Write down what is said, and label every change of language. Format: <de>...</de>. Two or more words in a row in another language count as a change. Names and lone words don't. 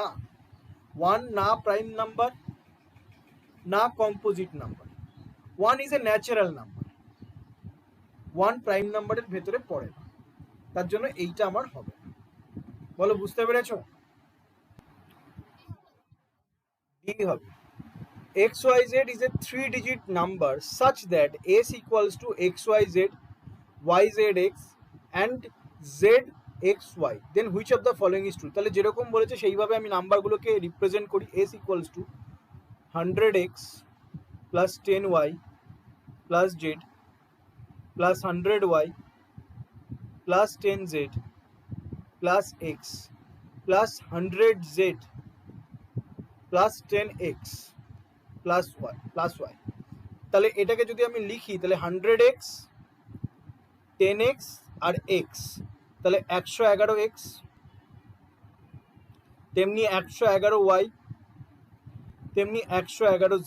<bn>1 না</bn> <en>prime number</en> <bn>না</bn> <en>composite number,</en> <bn>1</bn> <en>is a natural number,</en> <bn>1</bn> <en>prime number's</en> <bn>ভেতরে পড়ে না, তার জন্য এইটা আমার হবে। বলো, বুঝতে পেরেছো? ডি হবে,</bn> <en>xyz is a 3-digit number such that s equals to xyz, yzx and zxy, then which of the following is true?</en> <bn>তাহলে যেরকম বলেছে সেইভাবে আমি নাম্বারগুলোকে রিপ্রেজেন্ট করি।</bn> <en>s equals to 100x plus 10y plus z plus 100y plus 10z plus x plus 100z plus 10x plus y.</en> <bn>তাহলে এটাকে যদি আমি লিখি তাহলে 100x 10x আর x, তাহলে 111x, তেমনি 111y, তেমনি 111z।</bn>